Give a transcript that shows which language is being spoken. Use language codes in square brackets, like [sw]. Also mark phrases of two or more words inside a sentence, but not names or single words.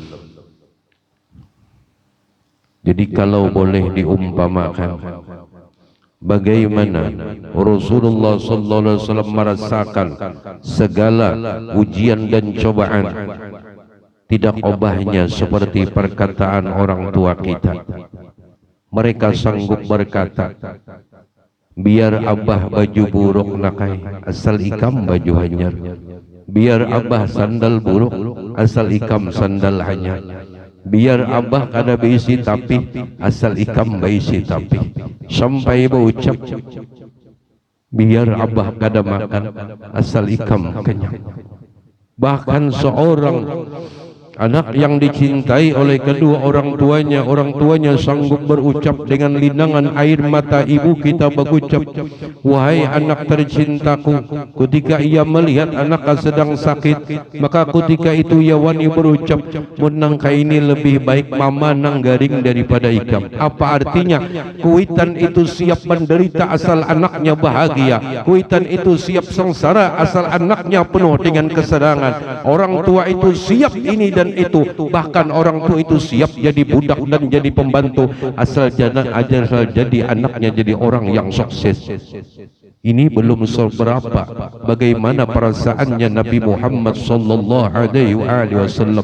[id] Jadi kalau boleh diumpamakan, bagaimana Rasulullah [ar] sallallahu alaihi wasallam [id] merasakan segala ujian dan cobaan, tidak obahnya seperti perkataan orang tua kita. Mereka sanggup berkata, [bjn] biar abah baju buruk nakai, asal ikam baju hanyar. Biar abah sandal buruk, asal ikam sandal hanyar. Biar abah kada beisi tapi, asal ikam beisi tapi. [id] Sampai berucap, [bjn] biar abah kada makan, asal ikam kenyang. [id] Bahkan seorang anak yang dicintai oleh kedua orang tuanya sanggup berucap dengan linangan air mata ibu kita berucap, wahai anak tercintaku, ketika ia melihat anaknya sedang sakit, maka ketika itu ia wani berucap, [bjn] menangka ini lebih baik mama nang garing daripada ikam. [id] Apa artinya? Kuitan itu siap menderita asal anaknya bahagia, kuitan itu siap sengsara asal anaknya penuh dengan kesenangan. Orang tua itu siap ini dan itu, bahkan orang tua itu siap jadi budak dan jadi pembantu asal jadi anaknya jadi orang yang sukses. Ini belum seberapa bagaimana perasaannya Nabi Muhammad [ar] sallallahu alaihi wasallam.